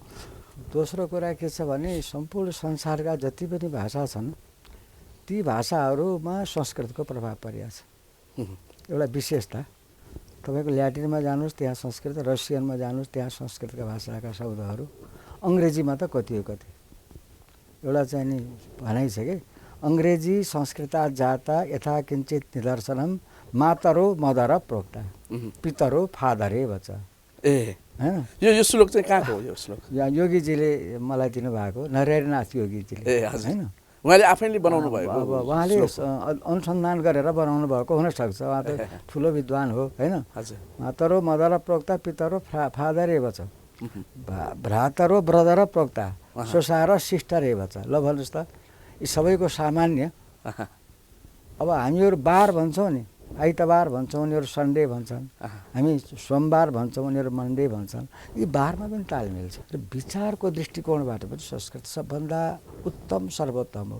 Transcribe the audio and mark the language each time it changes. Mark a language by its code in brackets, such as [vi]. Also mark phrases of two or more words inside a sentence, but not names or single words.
[ne] दोस्रो कुरा के छ भने सम्पूर्ण संसारका जति पनि भाषा छन् ती भाषाहरूमा संस्कृतको प्रभाव परिएको छ। एउटा विशेषता तपाईँको ल्याटिनमा जानुहोस् त्यहाँ संस्कृत, रसियनमा जानुहोस् त्यहाँ संस्कृतका भाषाका शब्दहरू, अङ्ग्रेजीमा त कति हो कति। एउटा चाहिँ नि भनाइ छ कि [sa] अङ्ग्रेजी संस्कृता जाता यथा किञ्चित निदर्शनम मातरो मदर प्रोक्ता पितरो फादरे बच्चा। ए [ne] हैन, यो श्लोक चाहिँ कहाँको हो? यो श्लोक योगीजीले मलाई दिनुभएको, नरहरिनाथ योगीजीले। ए हजुर, हैन, उहाँले आफैले बनाउनु भएको। अब उहाँले अनुसन्धान गरेर बनाउनु भएको हुनसक्छ। उहाँ त ठुलो विद्वान हो हैन। हजुर। [sa] मातरो मदर प्रोक्ता पितरो फादर एवच भ्रातरो ब्रदर प्रोक्ता सोसार सिस्टर एवच। [ne] ल भन्नुहोस् त, यी सबैको सामान्य। अब हामीहरू बार भन्छौँ नि, आइतबार भन्छौँ, उनीहरू सन्डे भन्छन्। हामी सोमबार भन्छौँ, उनीहरू मन्डे भन्छन्। यी बारमा पनि तालमेल छ। र विचारको दृष्टिकोणबाट पनि संस्कृत सबभन्दा उत्तम सर्वोत्तम हो।